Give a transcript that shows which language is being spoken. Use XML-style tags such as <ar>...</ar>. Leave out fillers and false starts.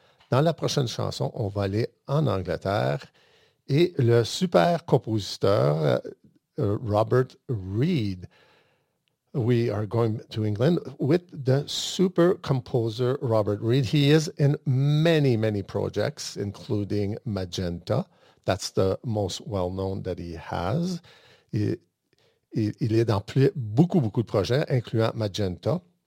<fr>Dans la prochaine chanson, on va aller en Angleterre, et le super compositeur, Robert Reed.</fr> <en>We are going to England with the super composer Robert Reed. He is in many, many projects, including Magenta. That's the most well-known that he has.</en> <fr>Il est dans beaucoup, beaucoup de projets, incluant Magenta.</fr>